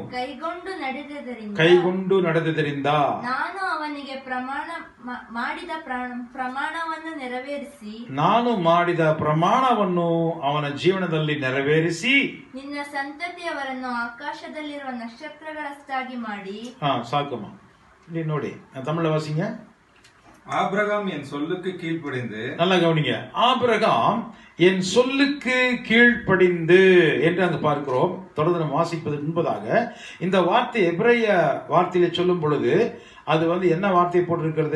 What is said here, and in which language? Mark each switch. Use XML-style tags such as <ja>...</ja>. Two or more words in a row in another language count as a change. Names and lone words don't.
<kn>ಕೈಗೊಂಡು ನಡೆದುದರಿಂದ ನಾನು ಅವನಿಗೆ ಪ್ರಮಾಣವನ್ನು ನೆರವೇರಿಸಿ ನಾನು ಮಾಡಿದ ಪ್ರಮಾಣವನ್ನು ಅವನ ಜೀವನದಲ್ಲಿ ನೆರವೇರಿಸಿ ನಿನ್ನ ಸಂತತಿಯವರನ್ನು ಆಕಾಶದಲ್ಲಿರುವ ನಕ್ಷತ್ರಗಳಷ್ಟಾಗಿ ಮಾಡಿ. ಸಾಕು ಮಾ ನೀ ನೋಡಿ</kn> <ta>தமிழ்ல வாசிங்க. ஆபிரகாம் என் சொல்லுக்கு கீழ்ப்படிந்து, நல்லா கவனிங்க, ஆபிரகாம் என் சொல்லுக்கு கீழ்ப்படிந்து என்று அங்கு பார்க்கிறோம். தொடர்ந்து நம்ம வாசிப்பது முன்பதாக இந்த வார்த்தை எபிரேய வார்த்தையில சொல்லும் பொழுது அது என்ன வார்த்தை போட்டிருக்கிறது?</ta>